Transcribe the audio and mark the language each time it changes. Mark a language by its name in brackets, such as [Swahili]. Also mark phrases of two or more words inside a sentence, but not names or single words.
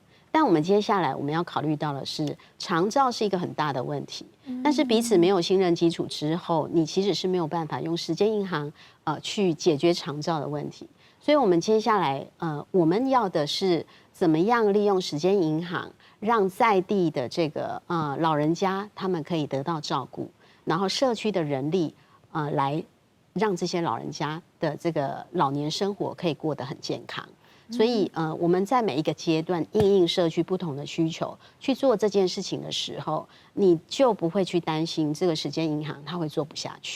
[Chinese] 但我們接下來我們要考慮到的是，長照是一個很大的問題，但是彼此沒有信任基礎之後，你其實是沒有辦法用時間銀行去解決長照的問題。所以我們接下來我們要的是怎麼樣利用時間銀行，讓在地的這個老人家他們可以得到照顧。然後社區的人力来让这些老人家的这个老年生活可以过得很健康。所以我们在每一个阶段因应社区不同的需求去做这件事情的时候，你就不会去担心这个时间银行它会做不下去。